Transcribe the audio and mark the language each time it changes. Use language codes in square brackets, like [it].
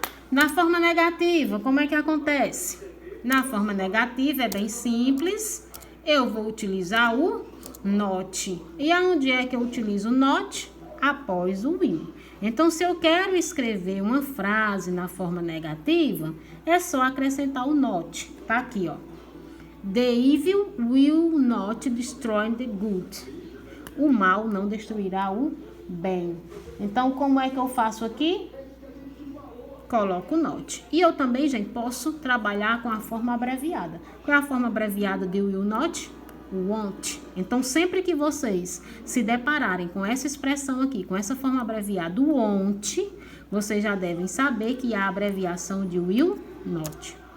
[pt] Na forma negativa, como é que acontece? Na forma negativa é bem simples. Eu vou utilizar o not. E aonde é que eu utilizo o not? Após o will. Então, se eu quero escrever uma frase na forma negativa, é só acrescentar o not. Tá aqui, ó. [en] The evil will not destroy the good. [pt] O mal não destruirá o bem. Então, como é que eu faço aqui? Coloco o not. E eu também, gente, posso trabalhar com a forma abreviada. Qual é a forma abreviada de will not? Want. Então, sempre que vocês se depararem com essa expressão aqui, com essa forma abreviada want, vocês já devem saber que há a abreviação de will not.